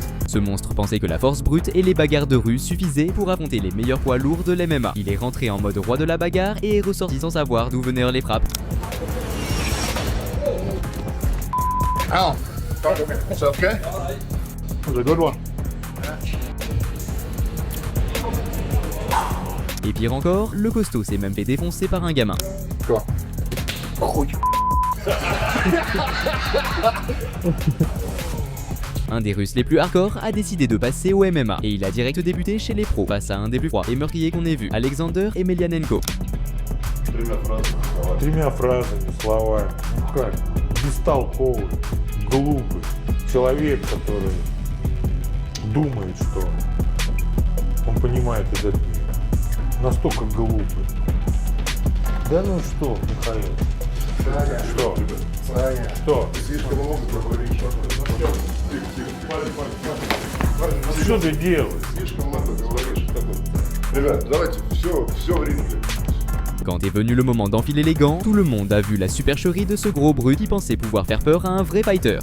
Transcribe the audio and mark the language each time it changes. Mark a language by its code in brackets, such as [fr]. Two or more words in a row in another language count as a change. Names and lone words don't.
[fr] Ce monstre pensait que la force brute et les bagarres de rue suffisaient pour affronter les meilleurs poids lourds de l'MMA. Il est rentré en mode roi de la bagarre et est ressorti sans savoir d'où venaient les frappes. [en] Al, it's okay? It was a good one. [fr] Et pire encore, le costaud s'est même fait défoncer par un gamin. Quoi? Un des Russes les plus hardcore a décidé de passer au MMA et il a direct débuté chez les pros face à un des plus froids et meurtriers qu'on ait vu, Alexander Emelianenko. [ru] Тремя фразами, словами. Ну как? Бестолковый, глупый человек, который думает, что он понимает этот мир. Настолько глупый. Да ну что, Михаил? Что? Что? Что ты делаешь? Слишком много говоришь. Ребят, давайте все в ринге. [fr] Quand est venu le moment d'enfiler les gants, tout le monde a vu la supercherie de ce gros brut qui pensait pouvoir faire peur à un vrai fighter.